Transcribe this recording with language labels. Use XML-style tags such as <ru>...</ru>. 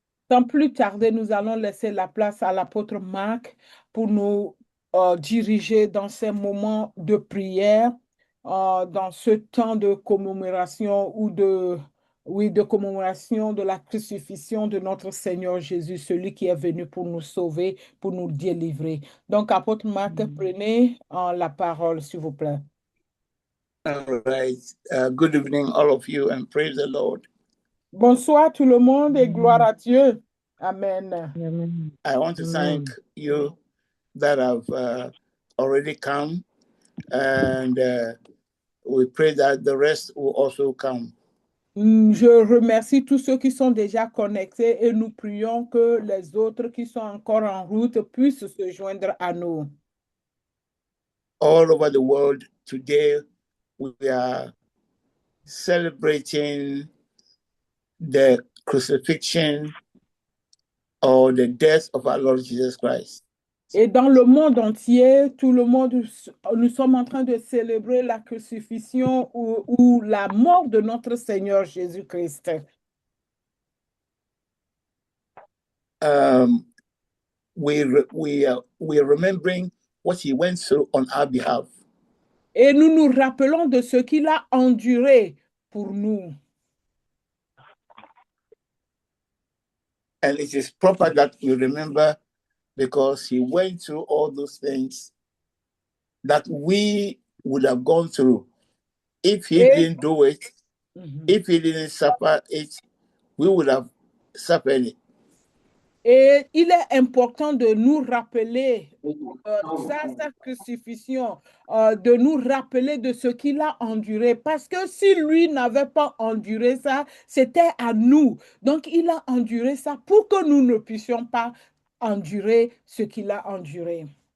<fr>Sans plus tarder, nous allons laisser la place à l'apôtre Marc pour nous diriger dans ces moments de prière, dans ce temps de commémoration ou oui, de commémoration de la crucifixion de notre Seigneur Jésus, celui qui est venu pour nous sauver, pour nous délivrer. Donc, apôtre Marc, prenez la parole, s'il vous plaît.</fr> <en>All right. Good evening, all of you, and praise the Lord.</en> <fr>Bonsoir tout le monde et gloire à Dieu.</fr> <en>Amen. I want to thank you that have already come, and we pray that the rest will also come.</en> <fr>Je remercie tous ceux qui sont déjà connectés et nous prions que les autres qui sont encore en route puissent se joindre à nous.</fr> <en>All over the world today, we are celebrating the crucifixion or the death of our Lord Jesus Christ.</en> <fr>Et dans le monde entier, tout le monde, nous sommes en train de célébrer la crucifixion ou la mort de notre Seigneur Jésus-Christ.</fr> <en>We're remembering what he went through on our behalf.</en> <fr>Et nous nous rappelons de ce qu'il a enduré pour nous.</fr> <en>And it is proper that we remember, because he went through all those things that we would have gone through. If he didn't do it, if he didn't suffer it, we would have suffered it.</en> <fr>Et il est important de nous rappeler sa crucifixion, de nous rappeler de ce qu'il a enduré. Parce que si lui n'avait pas enduré ça, c'était à nous. Donc, il a enduré ça pour que nous ne puissions pas endurer ce qu'il a enduré.</fr>